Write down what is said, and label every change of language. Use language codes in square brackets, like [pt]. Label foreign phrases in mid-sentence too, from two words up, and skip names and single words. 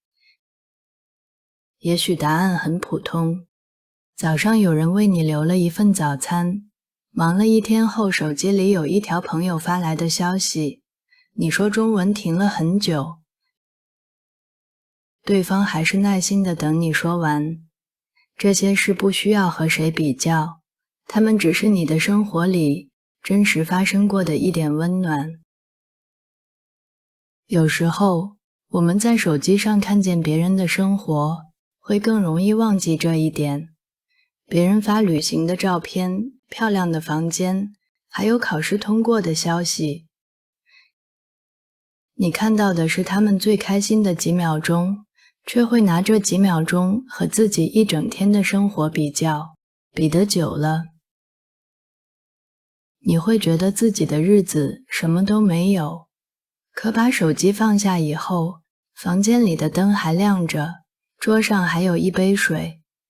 [zh] 也許答案很普通，早上有人為你留了一份早餐，忙了一天後，手機裡有一條朋友發來的消息，你說中文停了很久，對方還是耐心地等你說完。這些事不需要和誰比較，它們只是你的生活裡真實發生過的一點溫暖。有時候，我們在手機上看見別人的生活，會更容易忘記這一點。別人發旅行的照片、漂亮的房間，還有考試通過的消息。你看到的是他們最開心的幾秒鐘，卻會拿這幾秒鐘和自己一整天的生活比較，比得久了，你會覺得自己的日子什麼都沒有。可把手機放下以後，房間裡的燈還亮着，桌上還有一杯水。